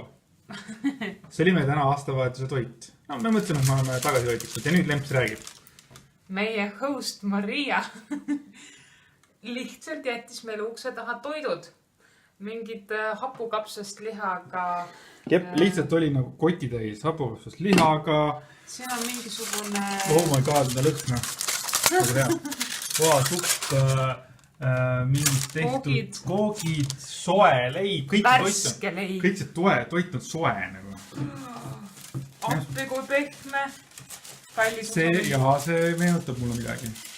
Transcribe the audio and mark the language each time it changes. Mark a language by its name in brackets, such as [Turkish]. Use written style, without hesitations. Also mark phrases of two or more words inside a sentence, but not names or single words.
[Estonian] See oli meie täna aastavahetuse toit. No, me mõtleme, et me oleme tagasihoidlikud ja nüüd Lemps räägib. Meie host, Maria, lihtsalt jättis meile ukse taha toidud. mingid hapukapsast lihaga. Jep, lihtsalt oli nagu kotitäis hapukapsast lihaga. Siin on mingisugune... [English] Oh my god, [Estonian] mida lõhna. Nagu teha. Supp, mingid tehtud koogid, soe leib, värske leib. Kõik see toit on soe nagu. Appi kui pehme. See meenutab mulle midagi.